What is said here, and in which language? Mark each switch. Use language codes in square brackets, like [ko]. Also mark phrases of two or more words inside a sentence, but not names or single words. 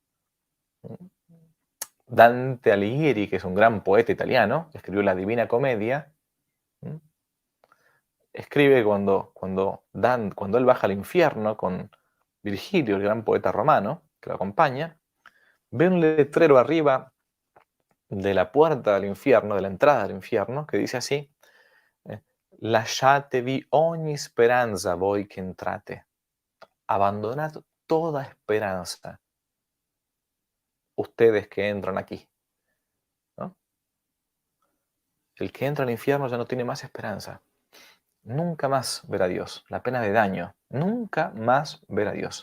[es] Dante Alighieri, que es un gran poeta italiano, que escribió la Divina Comedia, escribe cuando él baja al infierno con Virgilio, el gran poeta romano, que lo acompaña, ve un letrero arriba de la puerta del infierno, de la entrada del infierno, que dice así: [it] lasciatevi ogni speranza voi che entrate. [es] Abandonad toda esperanza, ustedes que entran aquí, ¿no? El que entra al infierno ya no tiene más esperanza. Nunca más ver a Dios. La pena de daño. Nunca más ver a Dios.